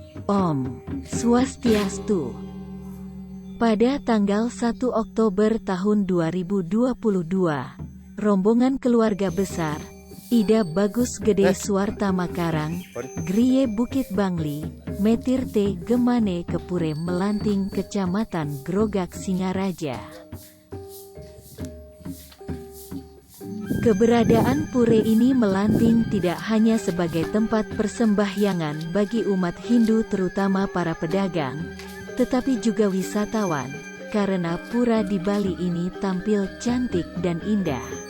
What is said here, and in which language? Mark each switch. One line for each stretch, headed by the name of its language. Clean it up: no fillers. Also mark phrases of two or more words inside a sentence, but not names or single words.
Balinese: Om Swastiastu.
Indonesian: Pada tanggal 1 Oktober tahun 2022, rombongan keluarga besar Ida Bagus Gede Suarta Makarang, Griye Bukit Bangli, Metir T Gemane Kepure Melanting Kecamatan Grogak Singaraja. Keberadaan pura ini Melanting tidak hanya sebagai tempat persembahyangan bagi umat Hindu terutama para pedagang, tetapi juga wisatawan, karena pura di Bali ini tampil cantik dan indah.